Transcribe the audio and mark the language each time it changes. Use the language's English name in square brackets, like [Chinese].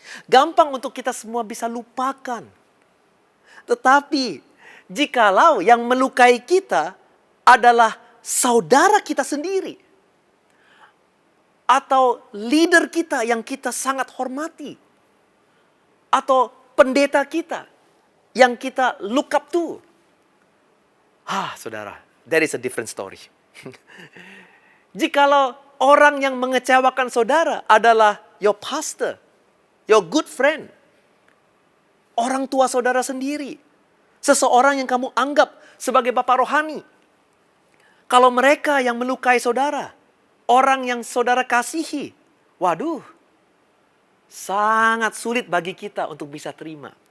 [Indonesian] Gampang untuk kita semua bisa lupakan. Tetapi, jikalau yang melukai kita adalah saudara kita sendiri, atau leader kita yang kita sangat hormati, atau pendeta kita yang kita [English] look up to. [Indonesian] Saudara, [English] that is a different story. [Indonesian] Jikalau orang yang mengecewakan saudara adalah [English] your pastor, your good friend, [Indonesian] orang tua saudara sendiri, seseorang yang kamu anggap sebagai bapak rohani. Kalau mereka yang melukai saudara, orang yang saudara kasihi, waduh, sangat sulit bagi kita untuk bisa terima.